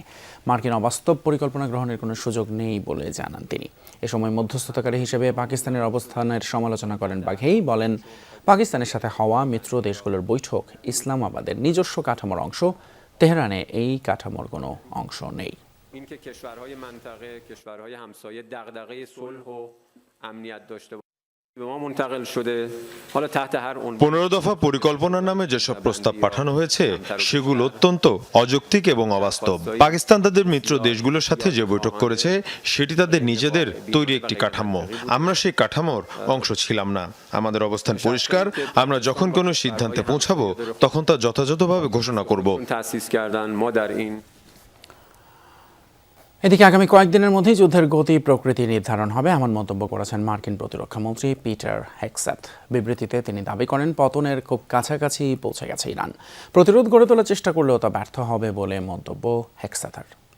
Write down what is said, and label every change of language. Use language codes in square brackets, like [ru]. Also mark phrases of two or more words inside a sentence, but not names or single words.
[bn] মার্কিন অবাস্তব পরিকল্পনা গ্রহণের কোনো সুযোগ নেই বলে জানান তিনি। এ সময় মধ্যস্থতাকারী হিসেবে পাকিস্তানের অবস্থানের সমালোচনা করেন বাঘেই। বলেন, পাকিস্তানের সাথে হওয়া মিত্র দেশগুলোর বৈঠক ইসলামাবাদের নিজস্ব কাঠামোর অংশ, তেহরানে এই কাঠামোর কোনো অংশ নেই। [fa] اینکه کشورهای منطقه کشورهای همسایه دغدغه صلح و امنیت داشته به ما منتقل شده حالا تحت هر عنوان [bn] 15 দফা পরিকল্পনার নামে যেসব প্রস্তাব পাঠানো হয়েছে সেগুলো অত্যন্ত অযৌক্তিক এবং অবাস্তব। পাকিস্তান তাদের মিত্র দেশগুলোর সাথে যে বৈঠক করেছে সেটি তাদের নিজেদের তৈরি একটি কাঠামো। আমরা সেই কাঠামোর অংশ ছিলাম না। আমাদের অবস্থান পরিষ্কার। আমরা যখন কোনো সিদ্ধান্তে পৌঁছাবো তখন তা যথাযথভাবে ঘোষণা করব। [fa] تأسیس کردن ما در این [bn] এদিকে আগামী কয়েকদিনের মধ্যেই যুদ্ধের গতি প্রকৃতি নির্ধারণ হবে এমন মন্তব্য করেছেন মার্কিন প্রতিরক্ষামন্ত্রী পিটার হেগসেথ। বিবৃতিতে তিনি দাবি করেন, পতনের খুব কাছাকাছি পৌঁছে গেছে ইরান। প্রতিরোধ গড়ে তোলার চেষ্টা করলেও তা ব্যর্থ হবে বলে মন্তব্য হেগসেথের।